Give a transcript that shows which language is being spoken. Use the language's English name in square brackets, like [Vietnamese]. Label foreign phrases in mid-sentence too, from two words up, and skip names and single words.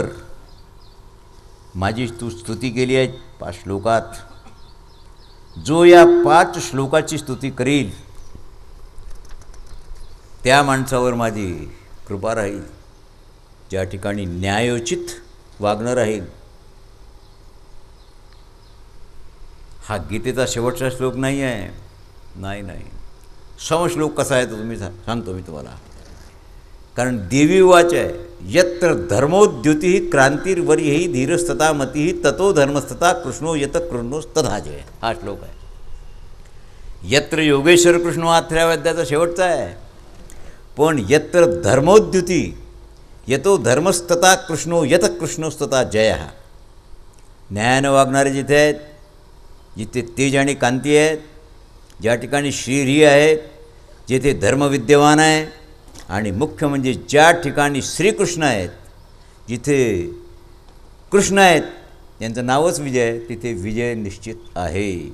[Marathi] माझी तू स्तुती केली आहे 5 श्लोकात, जो या 5 श्लोकाची स्तुती करील त्या माणसावर माझी कृपा राहील, ज्या ठिकाणी न्यायोचित वागणं राहील। हा गीतेचा शेवटचा श्लोक नाही आहे, नाही समश्लोक कसा आहे तो तुम्ही सांगतो मी तुम्हाला, कारण देवी वाच आहे [Sanskrit] यत्र धर्मोद्युती क्रांतिर्वरी धीरस्तता मती ततो धर्मस्तता कृष्णो यत कृष्णोस्तथा जय। [Marathi] हा श्लोक आहे। [Sanskrit] यत्र योगेश्वर कृष्ण [Marathi] हा 3व्या अध्यायाचा शेवटचा आहे, पण [Sanskrit] यत्र धर्मोद्युती यतो धर्मस्तता कृष्णो यत कृष्णोस्तथा जय। [Marathi] न्यायानं वागणारे जिथे आहेत, जिथे तेज आणि कांती आहेत, ज्या ठिकाणी श्रीहरी आहेत, जिथे धर्म विद्यमान आहे, आणि मुख्य म्हणजे ज्या ठिकाणी श्रीकृष्ण आहेत, जिथे कृष्ण आहेत यांचं नावच विजय आहे, तिथे विजय निश्चित आहे।